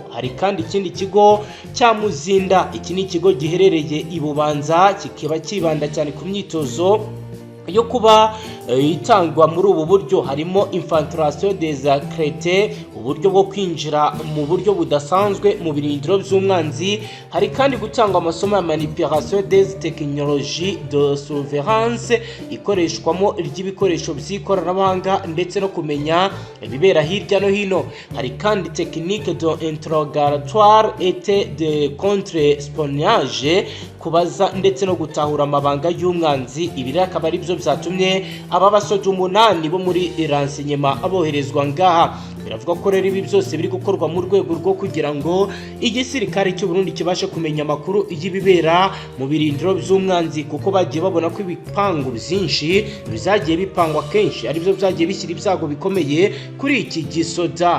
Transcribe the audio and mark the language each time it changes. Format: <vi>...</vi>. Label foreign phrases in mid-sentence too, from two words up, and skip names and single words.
<rw>Hari kandi ikindi kigo cya Muzinda, iki ni ikigo giherereye i Bubanza, kikaba kibanda cyane ku myitozo yo kuba itangwa muri ubu buryo. Harimo</rw> <fr>infiltration des accrétés,</fr> <rw>uburyo bwo kwinjira mu buryo budasanzwe mu birindiro by'umwanzi. Hari kandi gutangwa amasomo ya</rw> <fr>manipulation des technologies de surveillance,</fr> <rw>ikoreshwamo ry'ibikoresho by'ikoranabuhanga ndetse no kumenya ibibera hirya no hino. Hari kandi</rw> <fr>technique d'interrogatoire et de contre-espionnage,</fr> <rw>kubaza ndetse no gutahura amabanga y'umwanzi. Ibi akaba ari byo byatumye aba basoda 8 bo muri renseignement aboherezwa ngaha. Biravuga ko rero ibi byose biri gukorwa mu rwego rwo kugira ngo igisirikare cy'u Burundi kibashe kumenya amakuru y'ibibera mu birindiro by'umwanzi, kuko bagiye babona ko ibipangu byinshi bizagiye bipangwa kenshi ari byo byagiye bishyira ibyago bikomeye kuri iki gisoda.</rw>